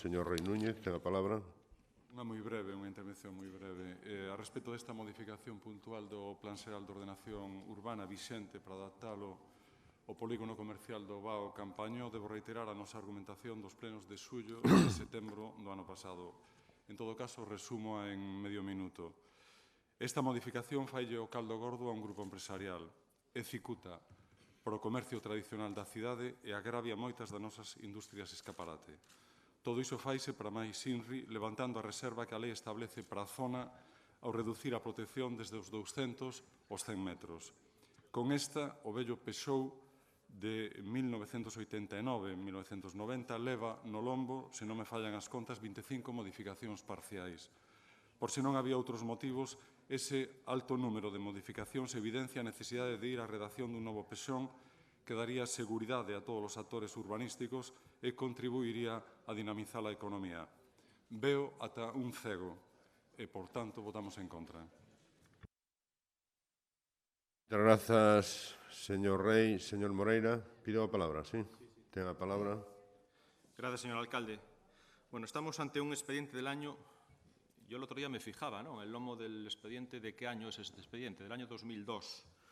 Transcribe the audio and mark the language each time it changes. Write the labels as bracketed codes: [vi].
[gl] Señor Rei Núñez, ten a palabra. Unha intervención moi breve. A respecto desta modificación puntual do Plan Xeral de Ordenación Urbana vixente para adaptalo ao polígono comercial do Vao Campañó, debo reiterar a nosa argumentación dos plenos de xullo e setembro do ano pasado. En todo caso, resumo en medio minuto. Esta modificación faille o caldo gordo a un grupo empresarial. Executa para o comercio tradicional da cidade e agravia moitas das nosas industrias escaparate. Todo iso faise para máis INRI, levantando a reserva que a lei establece para a zona ao reducir a protección desde os 200 aos 100 metros. Con esta, o vello Peugeot de 1989-1990 leva no lombo, se non me fallan as contas, 25 modificacións parciais. Por se non había outros motivos, ese alto número de modificacións evidencia a necesidade de ir á redacción dun novo Peugeot que daría seguridade a todos os actores urbanísticos e contribuiría a dinamizar a economía. Veo ata un cego e, por tanto, votamos en contra. Moitas grazas, señor Rei. Señor Moreira, pido a palabra, sí? Ten a palabra. [es] Gracias, señor alcalde. Bueno, estamos ante un expediente del año. Yo el otro día me fijaba, ¿no?, el lomo del expediente, de qué año es este expediente, del año 2002.